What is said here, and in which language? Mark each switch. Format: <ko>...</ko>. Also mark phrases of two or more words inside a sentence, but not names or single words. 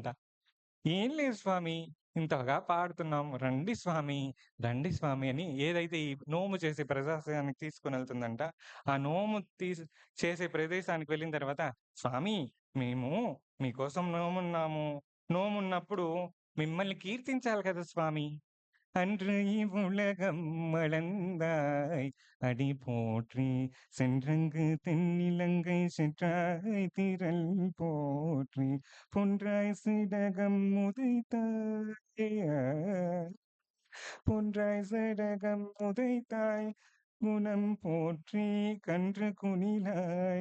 <te>ఏం లేదు స్వామి, ఇంతగా పాడుతున్నాం, రండి స్వామి, రండి స్వామి అని ఏదైతే ఈ నోము చేసే ప్రదేశానికి తీసుకొని వెళ్తుందంట. ఆ నోము చేసే ప్రదేశానికి వెళ్ళిన తర్వాత, స్వామి మేము మీకోసం నోమున్నప్పుడు మిమ్మల్ని కీర్తించాలి కదా స్వామి.</te> <ta>அன்று இவ்வுலகம் மளந்தாய் அடி போற்றி சென்றங்கு தென்னிலங்கை சென்றாய் திரள் போற்றி பொன்றாய் சிடகம் உதைத்தாய் பொன்றாய் சிடகம் உதைத்தாய் குணம் போற்றி கன்று குனிலாய்</ta>